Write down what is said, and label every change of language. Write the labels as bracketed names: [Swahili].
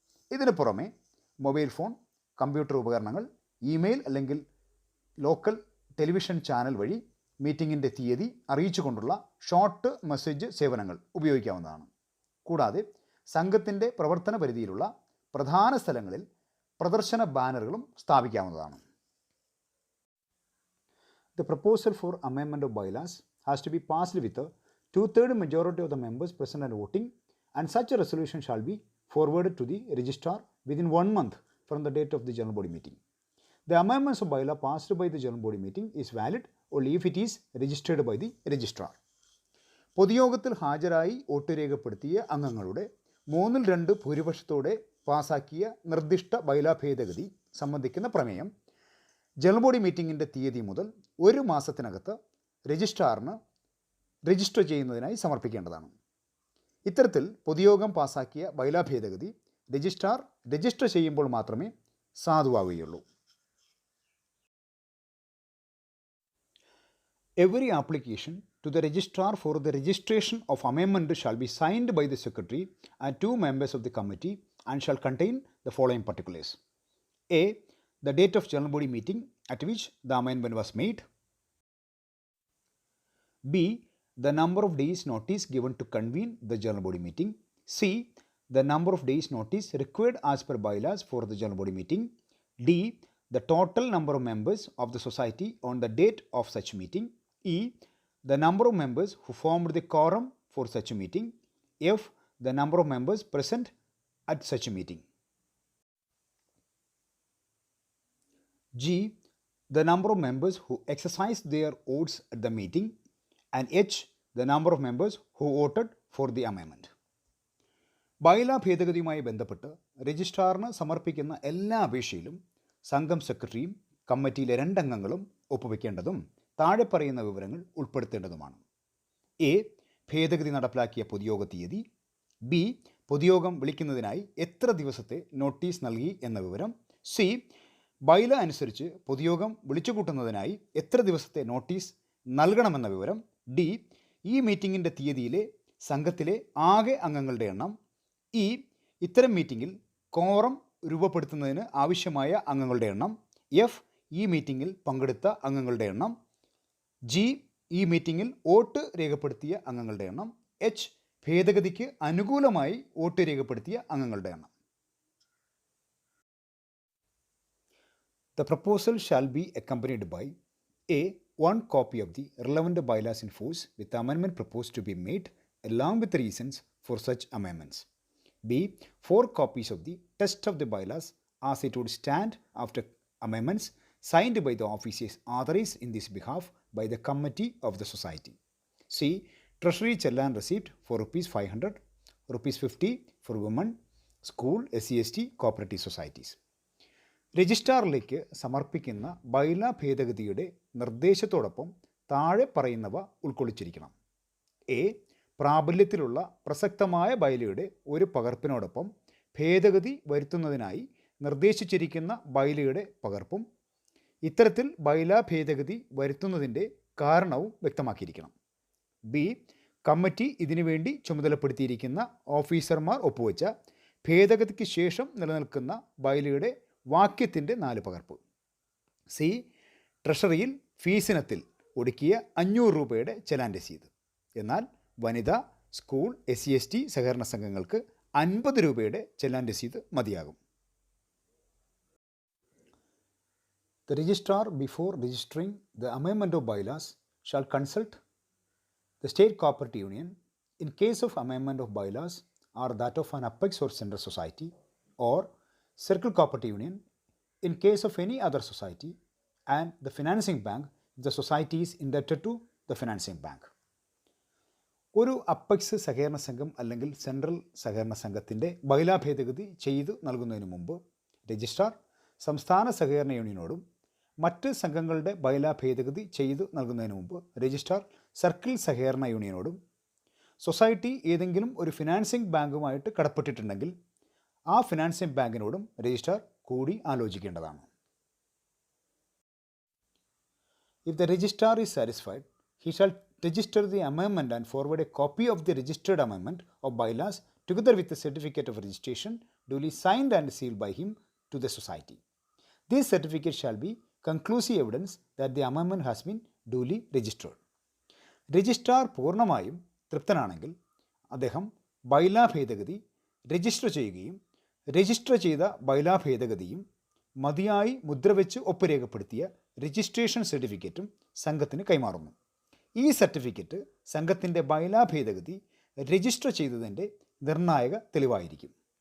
[Malayalam] ഇതിന് പുറമെ mobile phone, computer ഉപകരണങ്ങൾ, ഇമെയിൽ അല്ലെങ്കിൽ ലോക്കൽ ടെലിവിഷൻ ചാനൽ വഴി മീറ്റിങ്ങിൻ്റെ തീയതി അറിയിച്ചുകൊണ്ടുള്ള ഷോർട്ട് മെസ്സേജ് സേവനങ്ങൾ ഉപയോഗിക്കാവുന്നതാണ്. കൂടാതെ സംഘത്തിൻ്റെ പ്രവർത്തന പരിധിയിലുള്ള പ്രധാന സ്ഥലങ്ങളിൽ പ്രദർശന ബാനറുകളും സ്ഥാപിക്കാവുന്നതാണ്. [English] The proposal for amendment of bylaws has to be passed with a 2/3 majority of the members present and voting, and such a resolution shall be forwarded to the registrar within 1 month from the date of the general body meeting. The amendments of bylaw passed by the general body meeting is valid only if it is registered by the registrar. [Malayalam] പൊതുയോഗത്തിൽ ഹാജരായി vote രേഖപ്പെടുത്തിയ അംഗങ്ങളുടെ 3/2 ഭൂരിപക്ഷത്തോടെ പാസാക്കിയ നിർദ്ദിഷ്ട ബൈലാ ഭേദഗതി സംബന്ധിക്കുന്ന പ്രമേയം ജനറൽ ബോഡി മീറ്റിംഗിൻ്റെ തീയതി മുതൽ 1 മാസത്തിനകത്ത് രജിസ്ട്രാറിന് രജിസ്റ്റർ ചെയ്യുന്നതിനായി സമർപ്പിക്കേണ്ടതാണ്. ഇത്തരത്തിൽ പൊതുയോഗം പാസാക്കിയ ബൈലാ ഭേദഗതി രജിസ്ട്രാർ രജിസ്റ്റർ ചെയ്യുമ്പോൾ മാത്രമേ സാധുവാകുകയുള്ളൂ. [English] Every application to the registrar for the registration of amendment shall be signed by the secretary and 2 members of the committee and shall contain the following particulars. A. The date of general body meeting at which the amendment was made. B. The number of days notice given to convene the general body meeting. C. The number of days notice required as per bylaws for the general body meeting. D. The total number of members of the society on the date of such meeting. E. The number of members who formed the quorum for such a meeting. F. the number of members present at such a meeting. G. The number of members who exercised their votes at the meeting. And H. The number of members who voted for the amendment. [Malayalam] ബൈല ഭേദഗതിയുമായി ബന്ധപ്പെട്ട് രജിസ്ട്രാറിന് സമർപ്പിക്കുന്ന എല്ലാ അപേക്ഷയിലും സംഘം സെക്രട്ടറിയും കമ്മിറ്റിയിലെ 2 അംഗങ്ങളും ഒപ്പുവെക്കേണ്ടതും താഴെ പറയുന്ന വിവരങ്ങൾ ഉൾപ്പെടുത്തേണ്ടതുമാണ്. A. ഭേദഗതി നടപ്പിലാക്കിയ പൊതുയോഗ തീയതി. ബി. പൊതുയോഗം വിളിക്കുന്നതിനായി എത്ര ദിവസത്തെ നോട്ടീസ് നൽകി എന്ന വിവരം. സി. ബൈല അനുസരിച്ച് പൊതുയോഗം വിളിച്ചുകൂട്ടുന്നതിനായി എത്ര ദിവസത്തെ നോട്ടീസ് നൽകണമെന്ന വിവരം. ഡി. ഈ മീറ്റിങ്ങിൻ്റെ തീയതിയിലെ സംഘത്തിലെ ആകെ അംഗങ്ങളുടെ എണ്ണം. ഇ. ഇത്തരം മീറ്റിങ്ങിൽ കോറം രൂപപ്പെടുത്തുന്നതിന് ആവശ്യമായ അംഗങ്ങളുടെ എണ്ണം. എഫ്. ഈ മീറ്റിങ്ങിൽ പങ്കെടുത്ത അംഗങ്ങളുടെ എണ്ണം. ജി. ഈ മീറ്റിങ്ങിൽ വോട്ട് രേഖപ്പെടുത്തിയ അംഗങ്ങളുടെ എണ്ണം. എച്ച്. ഭേദഗതിക്ക് അനുകൂലമായി വോട്ട് രേഖപ്പെടുത്തിയ അംഗങ്ങളുടെ എണ്ണം. [English] The proposal shall be accompanied by A. One copy of the relevant bylaws in force with the amendment proposed to be made along with the reasons for such amendments. B. 4 copies of the text of the bylaws as it would stand after amendments signed by the officers authorized in this behalf by the committee of the society. C. Treasury challan receipt for ₹500, ₹50 for women, school, SC/ST, cooperative societies. [Malayalam] രജിസ്ട്രാറിലേക്ക് സമർപ്പിക്കുന്ന ബൈല ഭേദഗതിയുടെ നിർദ്ദേശത്തോടൊപ്പം താഴെ പറയുന്നവ ഉൾക്കൊള്ളിച്ചിരിക്കണം. A. പ്രാബല്യത്തിലുള്ള പ്രസക്തമായ ബൈലയുടെ ഒരു പകർപ്പിനോടൊപ്പം ഭേദഗതി വരുത്തുന്നതിനായി നിർദ്ദേശിച്ചിരിക്കുന്ന ബൈലയുടെ പകർപ്പും. ഇത്തരത്തിൽ ബൈല ഭേദഗതി വരുത്തുന്നതിൻ്റെ കാരണവും വ്യക്തമാക്കിയിരിക്കണം. B. Committee ഇതിനുവേണ്ടി ചുമതലപ്പെടുത്തിയിരിക്കുന്ന ഓഫീസർമാർ ഒപ്പുവെച്ച ഭേദഗതിക്ക് ശേഷം നിലനിൽക്കുന്ന ബൈലയുടെ വാക്യത്തിൻ്റെ 4 പകർപ്പ്. സി. ട്രഷറിയിൽ ഫീസിനത്തിൽ ഒടുക്കിയ ₹500 ചെലാൻ രസീത്. എന്നാൽ വനിത, സ്കൂൾ, SC/ST സഹകരണ സംഘങ്ങൾക്ക് ₹50 ചെലാൻ രസീത് മതിയാകും. [English] The registrar, before registering the amendment of bylaws, shall consult the state cooperative union in case of amendment of bylaws or that of an apex or central society, or circle cooperative union in case of any other society, and the financing bank if the society is indebted to the financing bank. [Malayalam] ഒരു apex സഹകരണ സംഘം അല്ലെങ്കിൽ central സഹകരണ സംഘത്തിൻ്റെ ബൈലാ ഭേദഗതി ചെയ്തു നൽകുന്നതിന് മുമ്പ് രജിസ്ട്രാർ സംസ്ഥാന സഹകരണ യൂണിയനോടും മറ്റ് സംഘങ്ങളുടെ ബൈലാ ഭേദഗതി ചെയ്തു നൽകുന്നതിന് മുമ്പ് രജിസ്ട്രാർ സർക്കിൾ സഹകരണ യൂണിയനോടും സൊസൈറ്റി ഏതെങ്കിലും ഒരു ഫിനാൻസിംഗ് ബാങ്കുമായിട്ട് കടപ്പെട്ടിട്ടുണ്ടെങ്കിൽ ആ ഫിനാൻസിംഗ് ബാങ്കിനോടും രജിസ്ട്രാർ കൂടി ആലോചിക്കേണ്ടതാണ്. [English] If the registrar is satisfied, he shall register the amendment and forward a copy of the registered amendment of bylaws together with the certificate of registration duly signed and sealed by him to the society. This certificate shall be conclusive evidence that the amendment has been duly registered. [Malayalam] Registrar പൂർണ്ണമായും തൃപ്തനാണെങ്കിൽ അദ്ദേഹം ബൈലാ ഭേദഗതി register ചെയ്യുകയും register ചെയ്ത ബൈലാ ഭേദഗതിയും മതിയായി മുദ്രവെച്ച് ഒപ്പുരേഖപ്പെടുത്തിയ registration സർട്ടിഫിക്കറ്റും സംഘത്തിന് കൈമാറുന്നു. ഈ സർട്ടിഫിക്കറ്റ് സംഘത്തിൻ്റെ ബൈലാ ഭേദഗതി രജിസ്റ്റർ ചെയ്തതിൻ്റെ നിർണായക തെളിവായിരിക്കും.